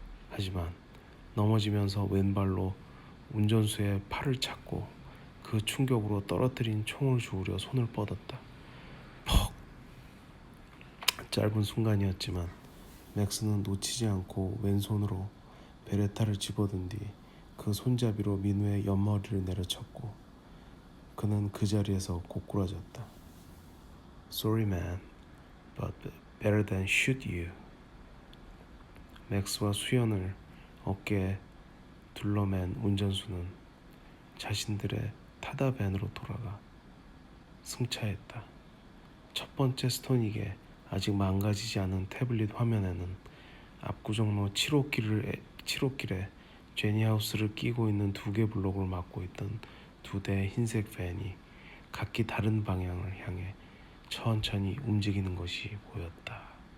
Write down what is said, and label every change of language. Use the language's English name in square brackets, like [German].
[Korean] 하지만 넘어지면서 왼발로 운전수의 팔을 찾고 그 충격으로 떨어뜨린 총을 주우려 손을 뻗었다. 퍽! 짧은 순간이었지만 맥스는 놓치지 않고 왼손으로 베레타를 집어든 뒤 그 손잡이로 민우의 옆머리를 내려쳤고 그는 그 자리에서 고꾸라졌다. [English] Sorry man, but better than shoot you. [Korean] 맥스와 수연을 어깨에 둘러맨 운전수는 자신들의 타다 밴으로 돌아가 승차했다. 첫 번째 스토닉에 아직 망가지지 않은 태블릿 화면에는 압구정로 7호길에 제니하우스를 끼고 있는 2개 블록을 막고 있던 2대의 흰색 밴이 각기 다른 방향을 향해 천천히 움직이는 것이 보였다.